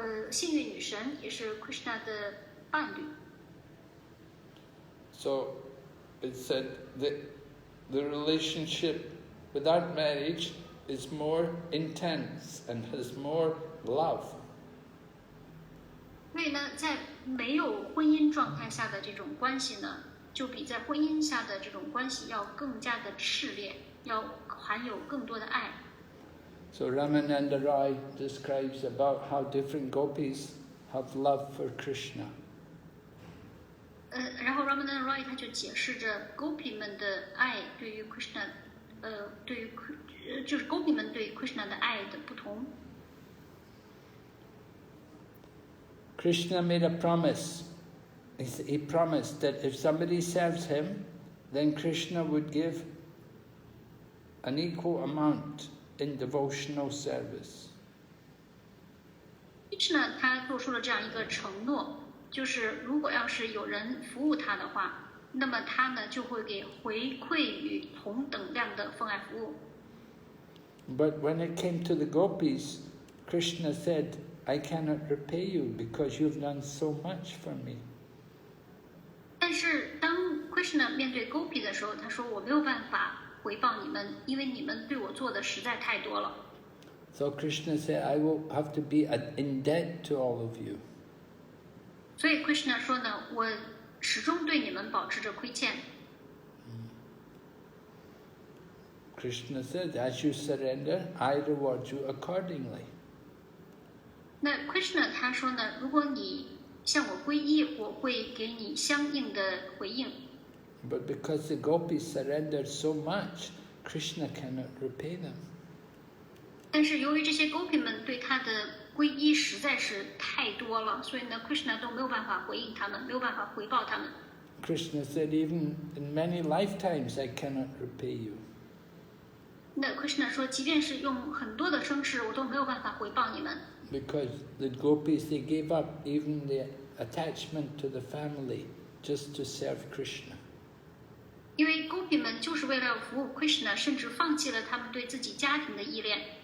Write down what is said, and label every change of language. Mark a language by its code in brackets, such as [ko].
[zh] 幸运女神也是 Krishna 的伴侣。 [en] So it said that the relationship without marriage is more intense and has more love. [zh] 所以呢，在没有婚姻状态下的这种关系呢，就比在婚姻下的这种关系要更加的炽烈，要含有更多的爱。 [en] So Ramananda Roy describes about how different gopis have love for Krishna. [zh] 然后 Ramananda Roy 他就解释着 gopi 们的爱对于 Krishna， 对于就是 gopi 们对 Krishna 的爱的不同。 [en] Krishna made a promise. He promised that if somebody serves him, then Krishna would give an equal amount in devotional service. [zh] Krishna 他做出了这样一个承诺，就是如果要是有人服务他的话，那么他呢就会给回馈于同等量的奉爱服务。 [en] But when it came to the gopis, Krishna said, I cannot repay you because you've done so much for me. [zh] 但是当 Krishna 面对 Gopi 的时候，他说我没有办法回报你们，因为你们对我做的实在太多了。 [en] So Krishna said, I will have to be in debt to all of you. [zh] 所以 Krishna 说呢，我始终对你们保持着亏欠。 [en] Krishna said, as you surrender, I reward you accordingly. [zh] 那 Krishna 他说呢，如果你向我皈依，我会给你相应的回应。 [en] But because the gopis surrendered so much, Krishna cannot repay them. [zh] 但是由于这些 Gopi 们对他的皈依实在是太多了，所以呢 Krishna 都没有办法回应他们，没有办法回报他们。 [en] Krishna said, even in many lifetimes I cannot repay you. [zh] 那 Krishna 说，即便是用很多的生世，我都没有办法回报你们。 [en] Because the gopis, they gave up even the attachment to the family just to serve Krishna. [zh] 因为 Gopi 们就是为了服务 Krishna， 甚至放弃了他们对自己家庭的依恋。